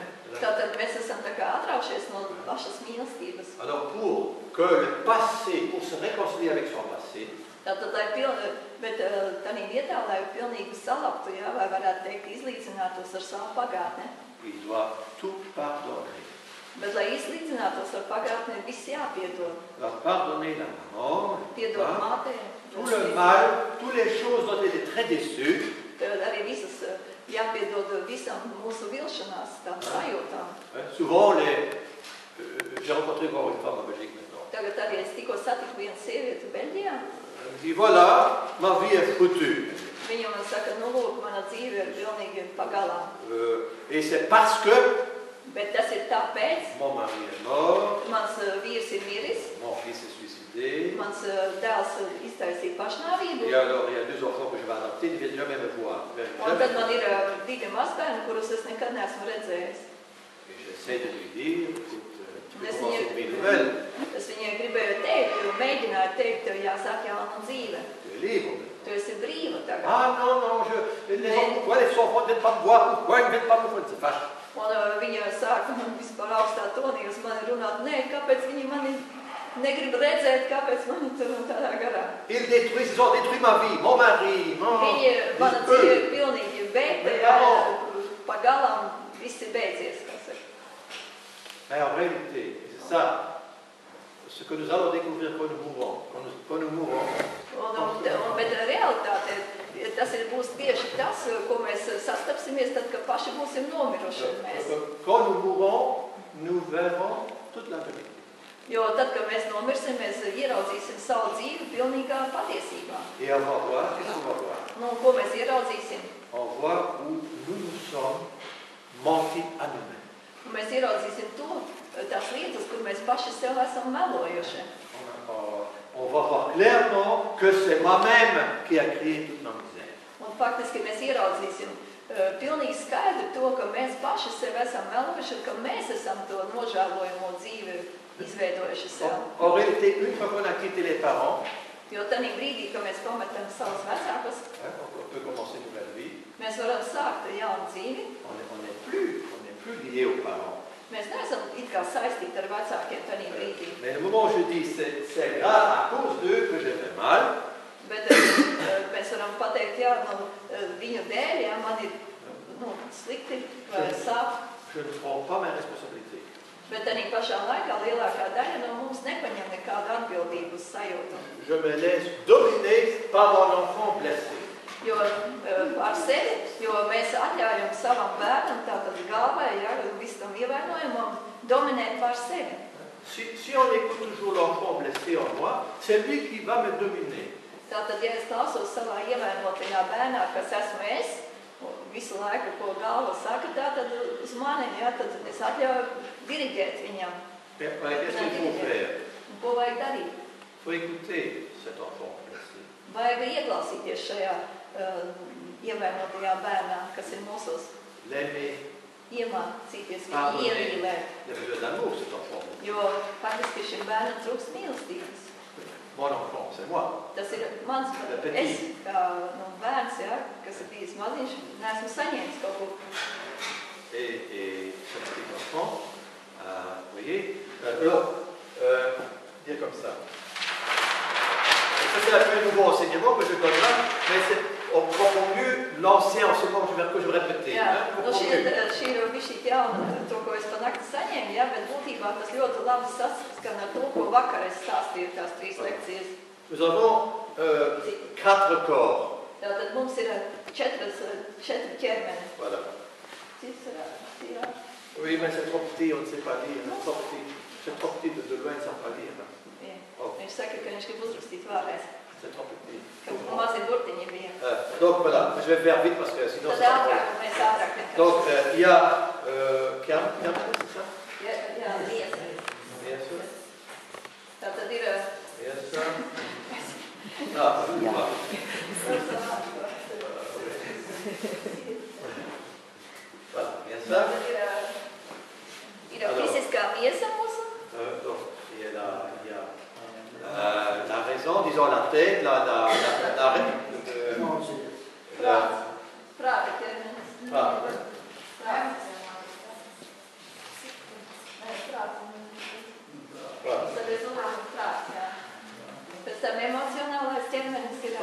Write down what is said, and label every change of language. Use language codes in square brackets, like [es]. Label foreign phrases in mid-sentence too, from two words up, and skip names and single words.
[lv] Tātad mēs esam tā kā atraušies no pašas mīlestības. [fr] Alors pour que le passé, pour se réconcilier avec son passé, [lv] Tātad, bet tādā vietā, lai pilnīgi salaptu, ja, vai varētu teikt, izlīdzinātos ar savu pagātni. [fr] il doit tout pardonner. [lv] Bet, lai izlīdzinātos ar pagātni, viss jāpiedod. [fr] Il doit pardonner la maman, [lv] Piedod mātei. [fr] tout le mal, toutes les choses dont il est très déçu. [lv] Tad arī visas jāpiedod visam mūsu vilšanās, tām sajūtām. [fr] Souvent, j'ai rencontré encore une femme en Belgique maintenant. [lv] Tagad arī es tikko satiku vienu sievieti Beļģijā. [fr] Elle me dit, voilà, ma vie est foutue. [lv] Viņa man saka, nu lūk, mana dzīve ir pilnīgi pagalā. [fr] Et c'est parce que [lv] Bet tas ir tāpēc, [fr] mon mari est mort, [lv] mans vīrs ir miris, [fr] mon fils est suicidé. [lv] mans dēls iztaisīja pašnāvību. [fr] Et alors, il y a 2 enfants que je vais adopter, ils ne viennent jamais me voir. [lv] Un tad man ir 2 mazbērni, kurus es nekad neesmu redzējis. [fr] Et j'essaie de lui dire, écoute, tu peux [lv] Es [fr] commencer [lv] viņai, [fr] une vie nouvelle, [lv] es viņai gribēju teikt, mēģināju teikt, tev jāsāk jauna dzīve. [fr] tu es libre. [lv] Tu esi brīva tagad. [fr] Ah non, non, pourquoi les enfants ne viennent pas me voir, pourquoi ils ne viennent pas me voir, c'est fâche. [lv] Un viņa sāka man vispār augstā tonī uz mani runāt, nē, kāpēc viņi mani negrib redzēt, kāpēc mani tur un tādā garā. [fr] Ils ont détruit ma vie, mon mari, [lv] Viņi, mana dzīve ir pilnīgi beigta, pagalām viss ir beidzies, kā saka. [fr] Mais en réalité, c'est ça, ce que nous allons découvrir quand nous mourrons. Quand nous mourrons, [lv] Bet realitāte, tas būs tieši tas, ko mēs sastapsimies, tad, kad paši būsim nomiruši mēs. [fr] quand nous mourrons, nous verrons toute la vérité. [lv] Jo tad, kad mēs nomirsim, mēs ieraudzīsim savu dzīvi pilnīgā patiesībā. [fr] Et on va voir, qu'est-ce qu'on va voir? [lv] Nu, ko mēs ieraudzīsim? [fr] On voit où nous sommes mentis à nous-mêmes. [lv] Mēs ieraudzīsim to, tās lietas, kur mēs paši sev esam melojuši. [fr] On va voir clairement que c'est moi-même qui a créé toute ma misère. [lv] Un faktiski mēs ieraudzīsim pilnīgi skaidri to, ka mēs paši sev esam melojuši, ka mēs esam to nožēlojamo dzīvi izveidojuši sev. [fr] En réalité, une fois qu'on a quitté les parents, [lv] Jo tanī brīdī, kad mēs pametam savus vecākus, [fr] on peut commencer une nouvelle vie. [lv] mēs varam sākt jaunu dzīvi. [fr] On n'est plus lié aux parents. [lv] Mēs neesam it kā saistīti ar vecākiem tanī brīdī. [fr] Mais le moment où je dis c'est grave à cause d'eux que je vais mal, [lv] Bet mēs varam pateikt, jā, viņu dēļ, jā, man ir slikti vai sāp. [fr] je ne prends pas mes responsabilités. [lv] Bet tanī pašā laikā lielākā daļa no mums nepaņem nekādu atbildību uz sajūtu. [fr] Je me laisse dominer par mon enfant blessé. [lv] Jo ar sevi, jo mēs atļaujam savam bērnam, tātad galvai, ja, visam ievainojumam, dominēt pār sevi. [fr] Si on écoute toujours l'enfant blessé en moi, c'est lui qui va me dominer. [lv] Tātad, ja es klausos savā ievainotajā bērnā, kas esmu es, visu laiku, ko galva saka, tātad uz mani, ja, tad es atļauju diriģēt viņam. [fr] Qu'est-ce qu'il faut faire? [lv] Un ko vajag darīt? [fr] Il faut écouter cet enfant blessé. [lv] Vajag ieklausīties šajā ievainotajā bērnā, kas ir mūsos. [fr] L'aimer, [lv] Iemācīties viņu iemīlēt. [fr] il a besoin d'amour cet enfant. [lv] Jo faktiski šim bērnam trūkst mīlestības. [fr] Mon enfant, c'est moi. [lv] Tas ir mans es, kā bērns, ja, kas ir bijis maziņš, neesmu saņēmis kaut ko. [fr] Et ce petit enfant, vous voyez, alors, dire comme ça. c'est un peu un nouveau enseignement que je donne là, mais on comprend mieux l'ancien enseignement que je vais répéter. [lv] Jā, nu šī ir bišķīt jauna, to, ko es pa nakti saņēmu, jā, bet būtībā tas ļoti labi saskan ar to, ko vakar es stāstīju tās 3 lekcijas. [fr] Nous avons 4 corps. [lv] Tātad mums ir 4 ķermeni. [fr] Voilà. [lv] Cits ir? [fr] Oui, mais c'est trop petit, on ne sait pas lire. C'est trop petit de loin, ça ne pas lire. Oh. [lv] Viņš saka, ka viņš grib uzrakstīt vēlreiz. [fr] C'est trop petit. [lv] Ka mazi burtiņi bija. [fr] Donc voilà, je vais faire vite parce que sinon... [lv] Tad ātrāk, mēs ātrāk vienkārši. [fr] Donc il y a... Carmen, c'est ça? [lv] Jā, liesa. Liesa. Tātad ir... Liesa. [fr] Ah, voilà. Voilà, [lv] liesa. Ir fiziskā miesa mūsu. [fr] Donc, il y a la raison, disons la tête, la [lv] Prāta ķermenis. Prāta. Tad es domāju, prāts, jā. Pēc tam emocionālais ķermenis ir...